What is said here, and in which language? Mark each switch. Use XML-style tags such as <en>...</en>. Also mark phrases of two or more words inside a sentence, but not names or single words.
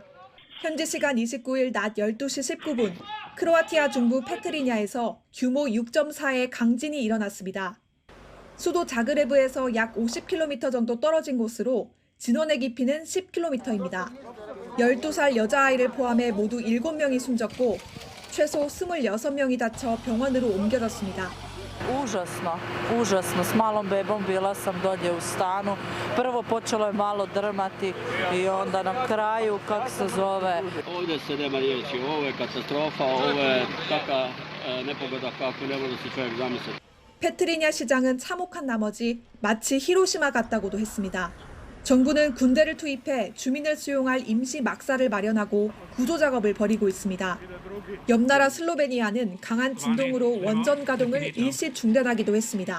<ko>현지 시간 29일 낮 12시 19분 크로아티아 중부 페트리냐에서 규모 6.4의 강진이 일어났습니다. 수도 자그레브에서 약 50km 정도 떨어진 곳으로 진원의 깊이는 10km입니다. 12살 여자아이를 포함해 모두 7명이 숨졌고 최소 26명이 다쳐 병원으로 옮겨졌습니다.</ko> <hr>Užasno. S malom bebom bila sam dolje u stanu. Prvo počelo je malo drmati i onda na kraju, kako se zove... Ovdje se nema riječi, ovo je katastrofa, ovo je taka nepogoda kako ne može se čovjek zamisliti.</hr> <ko>페트리냐 시장은 참혹한 나머지 마치 히로시마 같다고도 했습니다. 정부는 군대를 투입해 주민을 수용할 임시 막사를 마련하고 구조 작업을 벌이고 있습니다. 옆 나라 슬로베니아는 강한 진동으로 원전 가동을 일시 중단하기도 했습니다.</ko>